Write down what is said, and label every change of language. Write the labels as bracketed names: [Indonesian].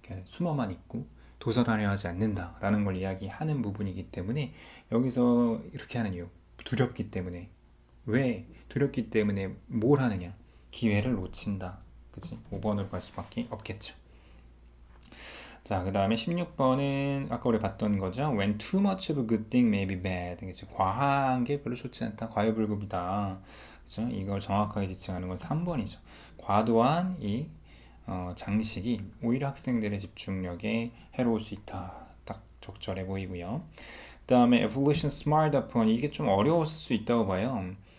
[Korean] 숨어만 있고 도전하려 하지 않는다라는 걸 이야기하는 부분이기 때문에 여기서 이렇게 하는 이유 두렵기 때문에 왜 두렵기 때문에 뭘 하느냐 기회를 놓친다. 그치? 5번으로 갈 수밖에 없겠죠. 자, 그 다음에 16번은 아까 우리 봤던 거죠. [English] When too much of a good thing may be bad. [Korean] 그치? 과한 게 별로 좋지 않다. 과유불급이다. 그죠? 이걸 정확하게 지칭하는 건 3번이죠. 과도한 이 장식이 오히려 학생들의 집중력에 해로울 수 있다. 딱 적절해 보이고요. 그 다음에 evolution smartphone 이게 좀 어려웠을 수 있다고 봐요.